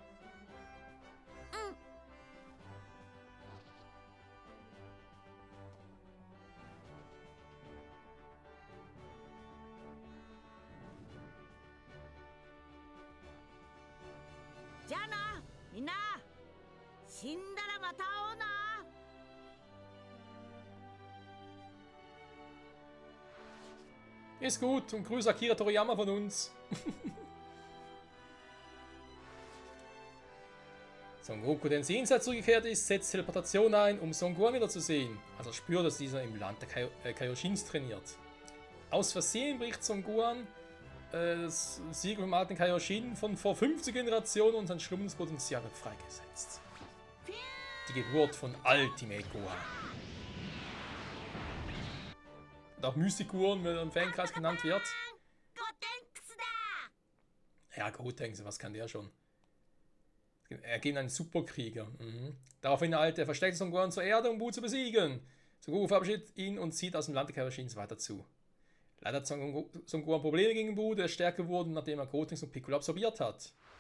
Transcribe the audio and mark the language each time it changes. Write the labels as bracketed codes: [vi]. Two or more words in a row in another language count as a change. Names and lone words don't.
[ja] じゃあな、みんな。死んだらまた会おうな。 [de] Ist gut und grüß Akira Toriyama von uns. Son Goku, der ins Jenseits zurückgekehrt ist, setzt Teleportation ein, um Son Gohan wiederzusehen. Also er spürt, dass dieser im Land der Kaioshins trainiert. Aus Versehen bricht Son Gohan das Siegel vom alten Kaioshin von vor 50 Generationen und sein schlimmes Potenzial wird freigesetzt. Die Geburt von Ultimate Gohan. Und auch Mystic Gohan, wenn er im Fankreis genannt wird. [ja] ゴテンクスだ [de] Ja, Gotenks, was kann der schon? Er geht einen Superkrieger. Daraufhin eilt der versteckte Son Gohan zur Erde, um Bu zu besiegen. Son Goku verabschiedet ihn und zieht aus dem Land der Kaioshins weiter zu. Leider hat Son Gohan Probleme gegen Bu, der stärker wurde, nachdem er Gotenks und Piccolo absorbiert hat.